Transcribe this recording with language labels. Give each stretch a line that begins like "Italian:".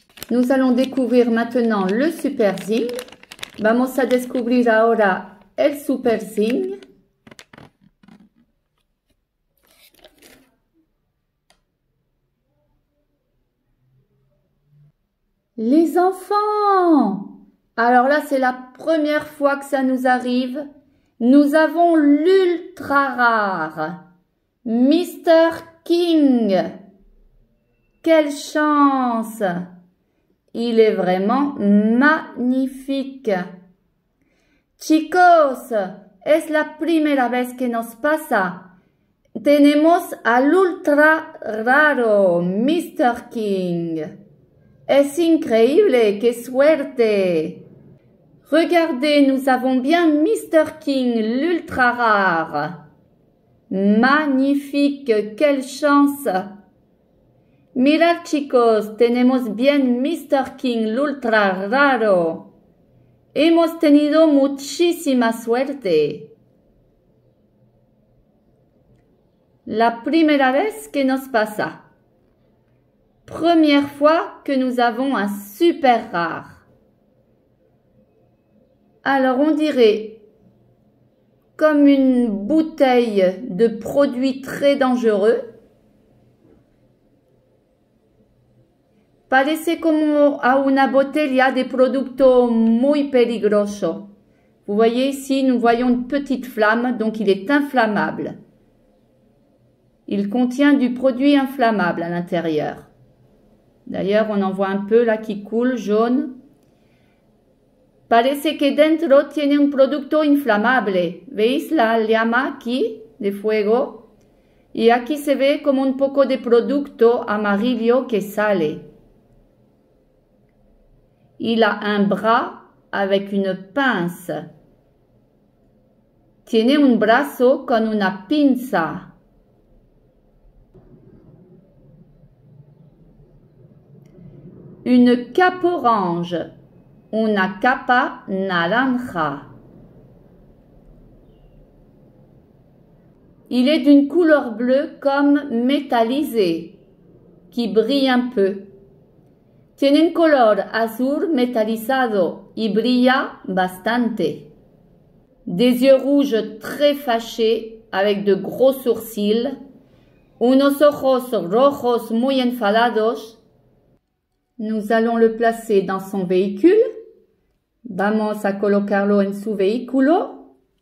French: Nous allons découvrir maintenant le Super Zing.
Spanish: Vamos a descubrir ahora el Super Zing.
French: Les enfants! Alors là, c'est la première fois que ça nous arrive. Nous avons l'ultra rare. Mr. King. Quelle chance! Il est vraiment magnifique.
Spanish: Chicos, es la primera vez que nos pasa. Tenemos al ultra raro, Mr. King. Es increíble, qué suerte!
French: Regardez, nous avons bien Mr. King, l'ultra rare. Magnifique, quelle chance!
Spanish: Mirad chicos, tenemos bien Mr. King, l'ultra raro. Hemos tenido muchísima suerte. La primera vez que nos pasa.
French: Première fois que nous avons un super rare. Alors on dirait comme une bouteille de produits très dangereux.
Spanish: Parece como a una botella de producto muy peligroso.
French: Vous voyez ici, nous voyons une petite flamme, donc il est inflammable. Il contient du produit inflammable à l'intérieur. D'ailleurs, on en voit un peu là qui coule, jaune.
Spanish: Parece que dentro tiene un producto inflamable. ¿Veis la llama aquí de fuego? Y aquí se ve como un poco de producto amarillo que sale.
French: Il a un bras avec une pince.
Spanish: Tiene un brazo con una pinza.
French: Une cape orange,
Spanish: una capa naranja.
French: Il est d'une couleur bleue comme métallisé, qui brille un peu.
Spanish: Tiene un color azul metalizado y brilla bastante.
French: Des yeux rouges très fâchés avec de gros sourcils.
Spanish: Unos ojos rojos muy enfadados.
French: Nous allons le placer dans son véhicule.
Spanish: Vamos a colocarlo en su vehículo.